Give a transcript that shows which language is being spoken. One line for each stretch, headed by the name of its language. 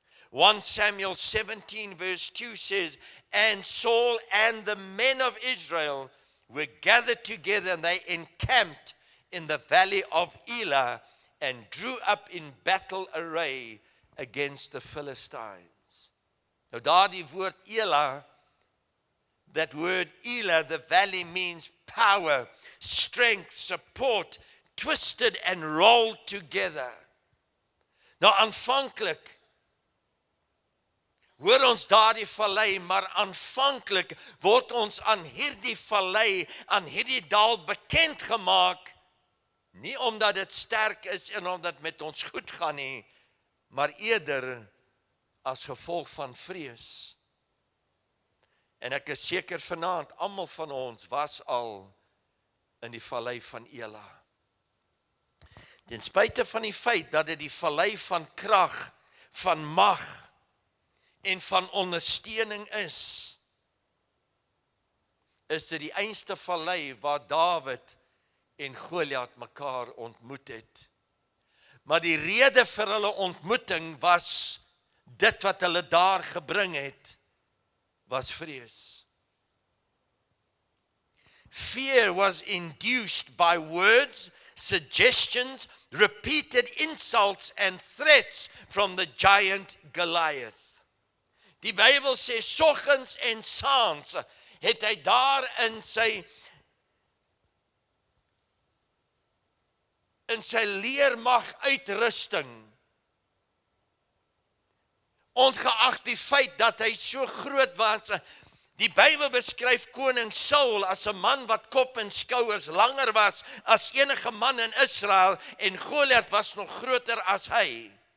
English: 1 Samuel 17 verse 2 says, and Saul and the men of Israel were gathered together, and they encamped in the valley of Elah, and drew up in battle array against the Philistines.
Afrikaans: Nou daardie woord
English: Elah, that word Elah, the valley means power, strength, support, twisted and rolled together.
Afrikaans: Nou aanvanklik hoor ons daardie vallei, maar aanvanklik word ons aan hierdie vallei, aan hierdie dal bekend gemaak, nie omdat dit sterk is en omdat met ons goed gaan nie, maar eerder as gevolg van vrees. En ek is seker vanaand, almal van ons was al in die vallei van Elah. Ten spyte van die feit dat dit die vallei van krag, van mag en van ondersteuning is dit die einste vallei waar Dawid en Goliat mekaar ontmoet het. Maar die rede vir hulle ontmoeting was, dit wat hulle daar gebring het, was vrees.
English: Fear was induced by words, suggestions, repeated insults and threats from the giant Goliath.
Afrikaans: Die Bybel sê, soggens en saans het hy daar in in sy leermag uitrusting. Ongeag die feit dat hy so groot was, die Bybel beskryf koning Saul as 'n man wat kop en skouers langer was as enige man in Israel, en Goliat was nog groter as hy.